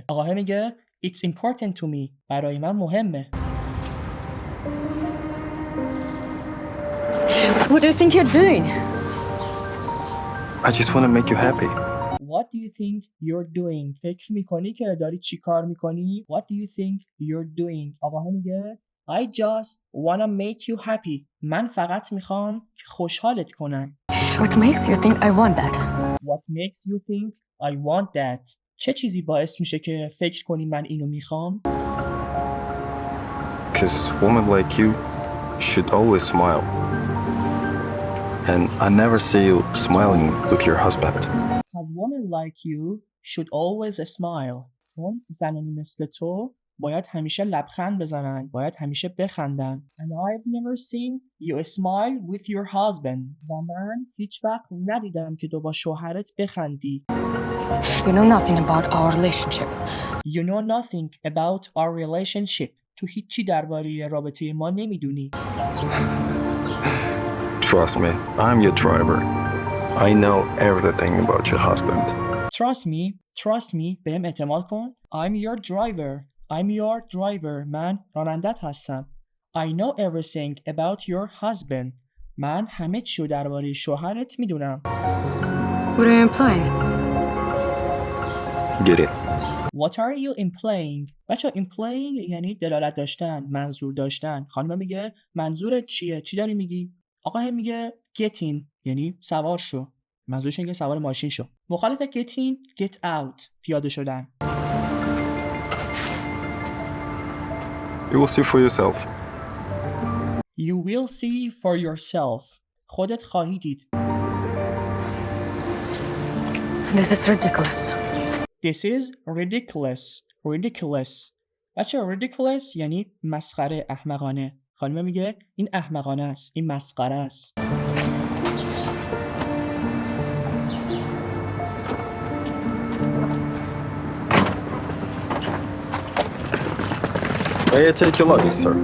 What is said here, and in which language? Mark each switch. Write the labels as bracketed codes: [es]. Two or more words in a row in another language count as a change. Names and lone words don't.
[fa] آقاه میگه [en] It's important to me. [fa] برای من مهمه. [en] What do you think you're doing? I just want to make you happy. What do you think you're doing? [fa] فکر میکنی که داری چی کار میکنی؟ [en] What do you think you're doing? [fa] آقاه میگه [en] I just wanna make you happy. [fa] من فقط میخوام که خوشحالت کنم. [en] What makes you think I want that? What makes you think I want that? [fa] چه چیزی باعث میشه که فکر کنی من اینو میخوام؟ [en] Because women like you should always smile. And I never see you smiling with your husband. Because women like you should always smile. [fa] چون زنانی مثل تو باید همیشه لبخند بزنن. باید همیشه بخندن. [en] And I've never seen you smile with your husband. [fa] و من هیچ وقت ندیدم که تو با شوهرت بخندی. [en] You know nothing about our relationship. You know nothing about our relationship. [fa] تو هیچی درباره رابطه ما نمیدونی. [en] Trust me, I'm your driver. I know everything about your husband. Trust me. [fa] بهم اعتماد کن. [en] I'm your driver. [fa] من رانندت هستم. [en] I know everything about your husband. [fa] من همه چیو درباره شوهرت میدونم. [en] What are you implying? Get it? What are you implying? [fa] بچه implying یعنی دلالت داشتن، منظور داشتن. خانم میگه منظورت چیه؟ چی داری میگی؟ آقا هم میگه [en] get in [fa] یعنی سوار شو. منظورش اینه که سوار ماشین شو. مخالف [en] get in get out [fa] پیاده شدن. [en] You will see for yourself. You will see for yourself. [fa] خودت خواهی دید. [en] This is ridiculous. This is ridiculous. [fa] بچه ridiculous یعنی مسخره، احمقانه. خانم میگه این احمقانه است، این مسخره است. [en] May I take your luggage, sir?